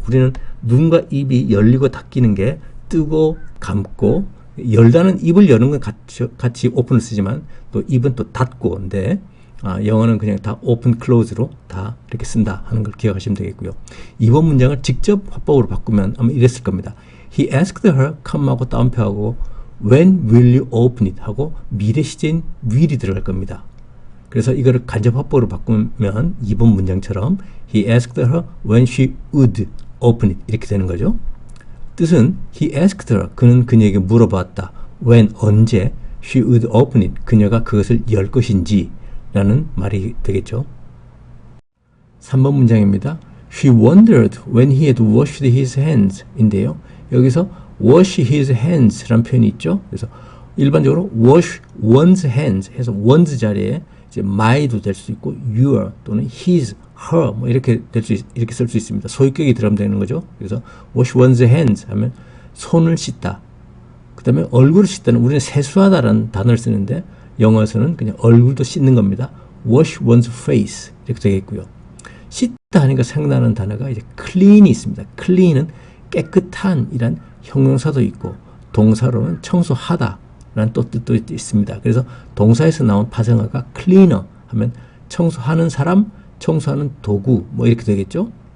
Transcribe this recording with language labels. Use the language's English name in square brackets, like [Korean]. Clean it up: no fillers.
[Korean] 우리는 눈과 입이 열리고 닫히는 게 뜨고 감고, 열다는 입을 여는 건 같이 오픈을 쓰지만 또 입은 또 닫고인데, 영어는 그냥 다 open, close로 다 이렇게 쓴다 하는 걸 기억하시면 되겠고요. 이번 문장을 직접 화법으로 바꾸면 아마 이랬을 겁니다. [English] He asked her, come하고 [Korean] 따옴표하고 [English] when will you open it [Korean] 하고 미래 시제인 will이 들어갈 겁니다. 그래서 이거를 간접 화법으로 바꾸면 이번 문장처럼 [English] He asked her when she would open it [Korean] 이렇게 되는 거죠. 뜻은 [English] He asked her, [Korean] 그는 그녀에게 물어봤다. when, 언제 [English] she would open it, [Korean] 그녀가 그것을 열 것인지 라는 말이 되겠죠. 3번 문장입니다. [English] She wondered when he had washed his hands 인데요. [Korean] 여기서 [English] wash his hands [Korean] 라는 표현이 있죠. 그래서 일반적으로 [English] wash one's hands [Korean] 해서 one's 자리에 이제 my도 될 수 있고 your 또는 his, her 뭐 이렇게 이렇게 쓸 수 있습니다. 소유격이 들어가면 되는 거죠. 그래서 [English] wash one's hands [Korean] 하면 손을 씻다. 그 다음에 얼굴을 씻다는 우리는 세수하다라는 단어를 쓰는데 영어에서는 그냥 얼굴도 씻는 겁니다. [English] wash one's face [Korean] 이렇게 되겠고요. 씻다 하니까 생각나는 단어가 이제 clean이 있습니다. clean은 깨끗한 이란 형용사도 있고 동사로는 청소하다 라는 또 뜻도 있습니다. 그래서 동사에서 나온 파생어가 cleaner 하면 청소하는 사람, 청소하는 도구 뭐 이렇게 되겠죠.